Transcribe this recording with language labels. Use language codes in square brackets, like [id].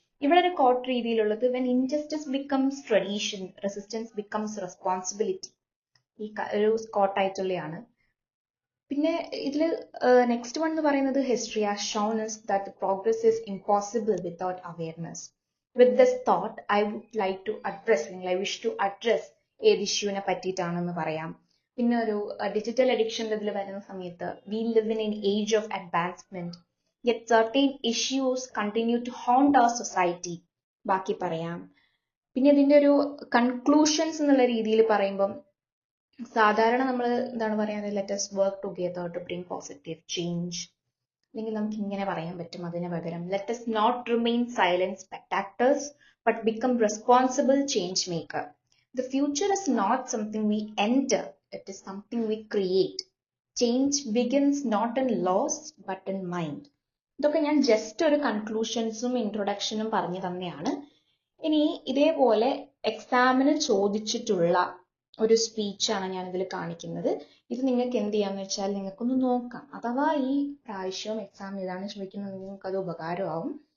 [ml] ഇവിടെ ഒരു കോട്ട് രീതിയിലുള്ളത്, [en] when injustice becomes tradition, resistance becomes responsibility, [ml] ഈ ഒരു കോട്ടായിട്ടുള്ളതാണ്. പിന്നെ ഇതിൽ നെക്സ്റ്റ് വൺ എന്ന് പറയുന്നത്, [en] History has shown us that progress is impossible without awareness. With this thought, I would like to address, അല്ലെങ്കിൽ I wish to address [ml] ഏത് ഇഷ്യൂവിനെ പറ്റിയിട്ടാണെന്ന് പറയാം. പിന്നെ ഒരു ഡിജിറ്റൽ അഡിക്ഷൻ്റെ ഇതിൽ വരുന്ന സമയത്ത്, [en] we live in an age of advancement, yet certain issues continue to haunt our society. [ml] ബാക്കി പറയാം. പിന്നെ ഇതിന്റെ ഒരു കൺക്ലൂഷൻസ് എന്നുള്ള രീതിയിൽ പറയുമ്പം, സാധാരണ നമ്മൾ എന്താണ് പറയുന്നത്, [en] Let us work together to bring positive change. [ml] അല്ലെങ്കിൽ നമുക്ക് ഇങ്ങനെ പറയാൻ പറ്റും അതിന് പകരം, [en] Let us not remain silent spectators but become responsible change maker. The future is not something we enter, it is something we create. Change begins not in laws but in mind. [ml] ഇതൊക്കെ ഞാൻ just ഒരു കൺക്ലൂഷൻസും ഇൻട്രൊഡക്ഷനും പറഞ്ഞു തന്നെയാണ്. ഇനി ഇതേപോലെ എക്സാമിന് ചോദിച്ചിട്ടുള്ള ഒരു സ്പീച്ചാണ് ഞാൻ ഇതിൽ കാണിക്കുന്നത്. ഇത് നിങ്ങൾക്ക് എന്ത് ചെയ്യാന്ന് വെച്ചാൽ നിങ്ങൾക്കൊന്ന് നോക്കാം. അഥവാ ഈ പ്രാവശ്യവും എക്സാം ഏതാണ് ചോദിക്കുന്നത് നിങ്ങൾക്ക് അത് ഉപകാരമാവും.